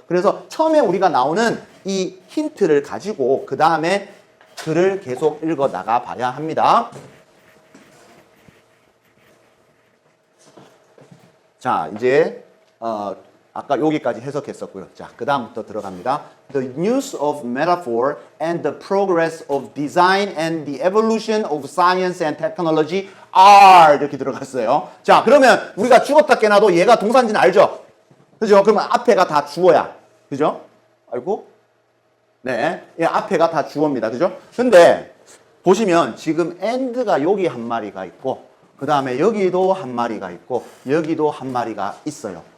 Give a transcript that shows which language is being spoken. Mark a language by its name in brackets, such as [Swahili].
[Korean] 그래서 처음에 우리가 나오는 이 힌트를 가지고 그 다음에 글을 계속 읽어 나가 봐야 합니다. 자, 이제 아까 여기까지 해석했었고요. 자, 그 다음부터 들어갑니다. [English] The use of metaphor and the progress of design and the evolution of science and technology are [Korean] 이렇게 들어갔어요. 자, 그러면 우리가 죽었다 깨나도 얘가 동사인지는 알죠? 그죠? 그러면 앞에가 다 주어야. 그죠? 알고? 네. 예, 앞에가 다 주어입니다. 그죠? 근데 보시면 지금 and가 여기 한 마리가 있고 그 다음에 여기도 한 마리가 있고 여기도 한 마리가 있어요.